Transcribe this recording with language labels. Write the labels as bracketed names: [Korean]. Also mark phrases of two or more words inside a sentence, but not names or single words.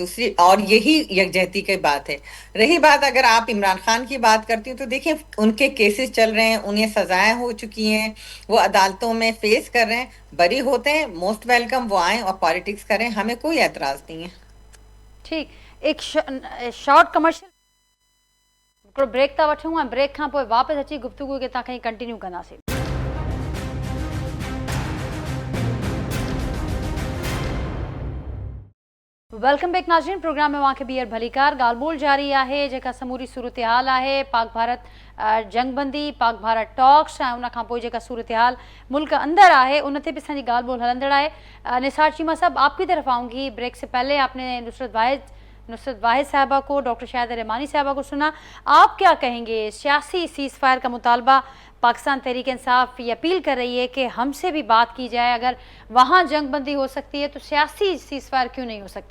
[Urdu] دوسری اور یہی یکجہتی کی بات ہے. رہی بات اگر آپ عمران خان کی بات کرتی ہوں تو دیکھیں ان کے کیسز چل رہے ہیں, انہیں سزائیں ہو چکی ہیں, وہ عدالتوں میں فیس کر رہے ہیں, بری ہوتے ہیں, [English] most welcome, [Urdu] وہ آئیں اور پالیٹکس کریں, ہمیں کوئی اعتراض نہیں ہے. [Sindhi] ٹھیک, ایک [English] short commercial break [Sindhi] تا وٹھوں, بریک کھاں پوءِ واپس اچی گفتگو کے تاں کنٹینیو کنदासीं. [English] welcome back [Sindhi] नाज़रीन, प्रोग्राम में वांखे ॿीहर भलीकार ॻाल्हि ॿोल जारी आहे. जेका समूरी सूरत हाल आहे, पाक भारत जंगबंदी, पाक भारत टॉक्स, ऐं उन खां पोइ जेका सूरत हाल मुल्क अंदर आहे उन ते बि असांजी ॻाल्हि ॿोल हलंदड़ आहे. [Urdu] نثار چیمہ صاحب، آپ کی طرف آؤں گی۔ بریک سے پہلے آپ نے نصرت واحد صاحبہ کو، ڈاکٹر شاہد رحمانی صاحبہ کو سنا. آپ کیا کہیں گے? سیاسی سیز فائر کا مطالبہ پاکستان تحریک انصاف یہ اپیل کر رہی ہے کہ ہم سے بھی بات کی جائے. اگر وہاں جنگ بندی ہو سکتی ہے تو سیاسی سیز فائر کیوں نہیں ہو سکتا?